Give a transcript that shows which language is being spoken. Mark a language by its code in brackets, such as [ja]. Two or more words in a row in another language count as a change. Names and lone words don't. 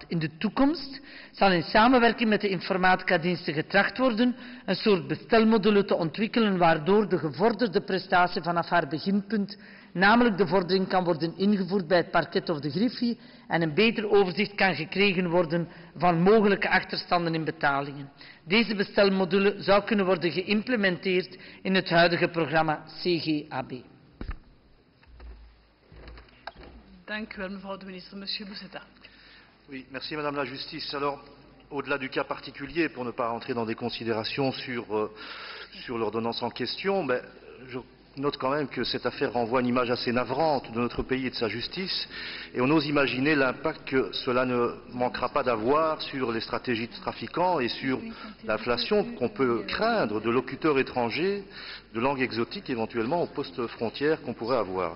[nl] In de toekomst zal in samenwerking met de informatica-diensten getracht worden een soort bestelmodule te ontwikkelen waardoor de gevorderde prestatie vanaf haar beginpunt, namelijk de vordering, kan worden ingevoerd bij het parket of de griffie en een beter overzicht kan gekregen worden van mogelijke achterstanden in betalingen. Deze bestelmodule zou kunnen worden geïmplementeerd in het huidige programma CGAB. Dank u wel, mevrouw de minister. [fr] Monsieur Bousseta. Oui, merci Madame la Justice. Alors, au-delà du cas particulier, pour ne pas rentrer dans des considérations sur l'ordonnance en question, mais je note quand même que cette affaire renvoie une image assez navrante de notre pays et de sa justice, et on ose imaginer l'impact que cela ne manquera pas d'avoir sur les stratégies de trafiquants et sur l'inflation qu'on peut craindre de locuteurs étrangers, de langues exotiques éventuellement aux postes frontières qu'on pourrait avoir.